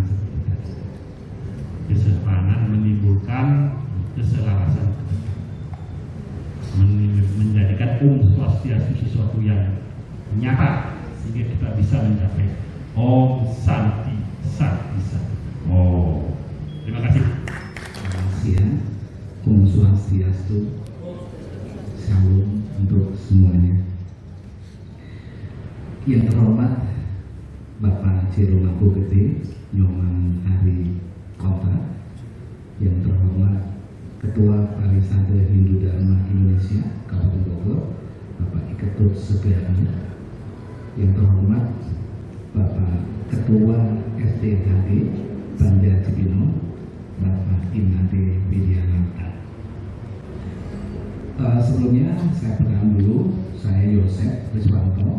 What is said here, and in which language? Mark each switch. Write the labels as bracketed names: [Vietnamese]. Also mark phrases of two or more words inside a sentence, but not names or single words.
[Indonesian] Kesepahaman menimbulkan keselarasan, menjadikan Swastiastu sesuatu yang nyata sehingga kita bisa mencapai [Sanskrit] Om Santi Santi Santi. [Indonesian] Oh, terima kasih. Terima kasih ya. [Sanskrit] Om Swastiastu. [Indonesian] Salam untuk semuanya. Yang terhormat Bapak Ciromaku Gede Nyoman Hari Kota, yang terhormat Ketua Parisade Hindu Dharma Indonesia Kabupaten Bogor Bapak Iketut Sugiyardi, yang terhormat Bapak Ketua SDKD Banjar Cibinong Bapak Imade Widiananta. Sebelumnya saya perkenalan dulu, saya Yosef Rizwanto.